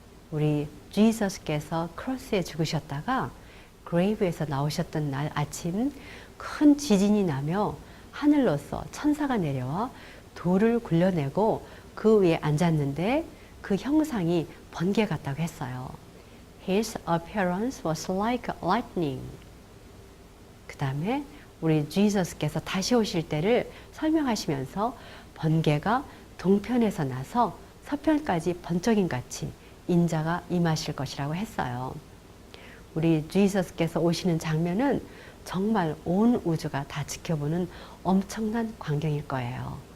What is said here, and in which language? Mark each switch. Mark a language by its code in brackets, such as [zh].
[ko] 우리 지저스께서 크로스에 죽으셨다가 그레이브에서 나오셨던 날 아침 큰 지진이 나며 하늘로서 천사가 내려와 돌을 굴려내고 그 위에 앉았는데 그 형상이 번개 같다고 했어요. [en] His appearance was like lightning. [ko] 그 다음에 우리 지저스께서 다시 오실 때를 설명하시면서 번개가 동편에서 나서 서편까지 번쩍임 같이 인자가 임하실 것이라고 했어요. 우리 지저스께서 오시는 장면은 정말 온 우주가 다 지켜보는 엄청난 광경일 거예요.